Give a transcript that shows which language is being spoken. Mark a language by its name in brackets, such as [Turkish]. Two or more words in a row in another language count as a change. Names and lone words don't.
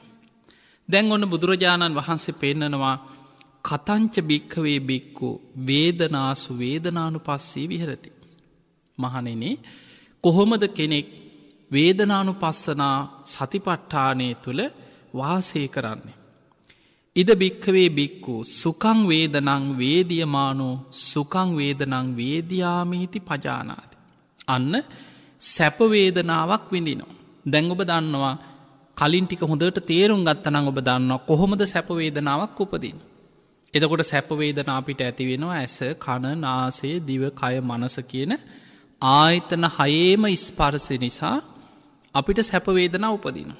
[Sinhala] දැන් ඔන්න බුදුරජාණන් වහන්සේ පෙන්නනවා [Pali] කතංච භික්ඛවේ භික්ඛු වේදනාසු වේදනානුපස්සී විහෙරති. [Sinhala] මහණෙනි කොහොමද කෙනෙක් වේදනානුපස්සනා සතිපට්ඨානය තුල වාසය කරන්නේ? [Pali] ඉද භික්ඛවේ භික්ඛු සුඛං වේදනං වේදියමානෝ සුඛං වේදනං වේදියාමිති පජානාති. [Sinhala] අන්න සැප වේදනාවක් විඳිනවා. දැන් ඔබ දන්නවා කලින් ටික හොඳට තේරුම් ගත්තනම් ඔබ දන්නවා කොහොමද සැප වේදනාවක් උපදින්නේ. එතකොට සැප වේදනා අපිට ඇති වෙනවා ඇස කන නාසය දිව කය මනස කියන ආයතන හයේම ස්පර්ශ නිසා අපිට සැප වේදනා උපදිනවා.